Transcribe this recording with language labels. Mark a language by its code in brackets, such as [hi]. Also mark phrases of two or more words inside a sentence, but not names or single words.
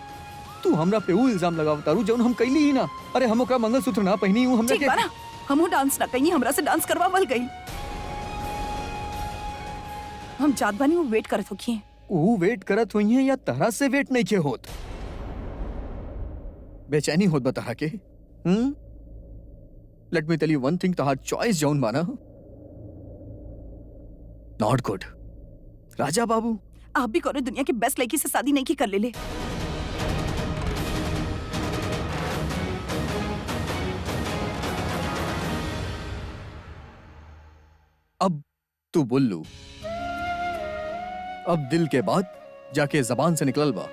[bho] तू हमरा पे वो इल्जाम लगावता रू जौन हम कैली ही ना। अरे हम ओकरा मंगलसूत्र ना पहनी हूं हमरा के। ठीक बा ना, हमहू डांस ना कईनी, हमरा से डांस करवावल गई। हम जात बानी वो वेट करत होखी। वो वेट करत हुई हैं या तरह से वेट नहीं के होत? बेचैनी होत बता के। [en] let me tell you one thing, [bho] तहार चॉइस जौन बाना [en] not good. [bho] राजा बाबू आप भी कोनो दुनिया के बेस्ट लड़की से शादी नहीं की कर ले। अब तू बोल लू, अब दिल के बाद जाके जबान से निकलल बा।